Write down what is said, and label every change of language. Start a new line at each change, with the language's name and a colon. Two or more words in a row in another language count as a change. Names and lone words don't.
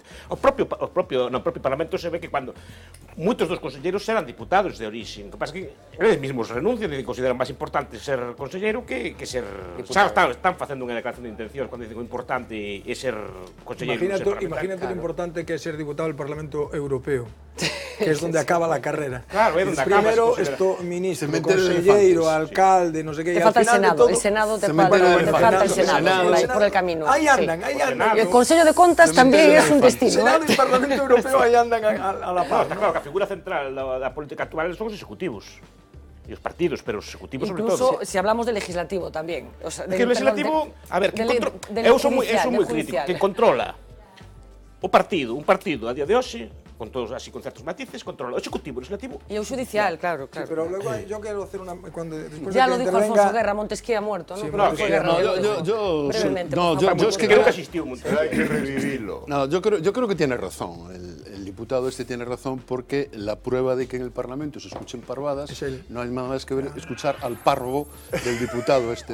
Galician: No propio Parlamento se ve que cando moitos dos conselleiros eran diputados de orixe, o que pasa que eles mesmos renuncian e consideran máis importante ser conselleiro que ser... Están facendo unha declaración de intencións cando dicen o importante é ser conselleiro.
Spanish: Imagínate lo importante que é ser diputado del Parlamento Europeo, que es donde acaba la carrera.
Galician: Claro, é donde acaba.
Spanish: Primero, esto, ministro, consellero, alcalde, no sé qué. Te falta el Senado, el Senado te falta el Senado por el camino. Ahí andan. Y el Consejo de Contas también es un destino. Senado y Parlamento Europeo ahí andan a la par.
Galician: Está claro que a figura central da política actual son os executivos. E os partidos, pero os executivos sobre todo.
Spanish: Incluso si hablamos de legislativo tamén.
Galician: O sea, que o legislativo, a ver, eu son moi crítico, que controla o partido, un partido a día de hoxe, con todos así con certos matices, controla o executivo, o legislativo. Y o judicial, claro.
Spanish: Sí, pero luego yo quiero hacer una... Ya lo dijo Alfonso Guerra, Montesquieu ha muerto, ¿no? Sí, brevemente. Yo es que creo que asistió mucho. Pero hay que revivirlo. No, yo creo que tiene razón. El diputado tiene razón porque la prueba de que en el Parlamento se escuchen parvadas no hay nada más que ver escuchar al parvo del diputado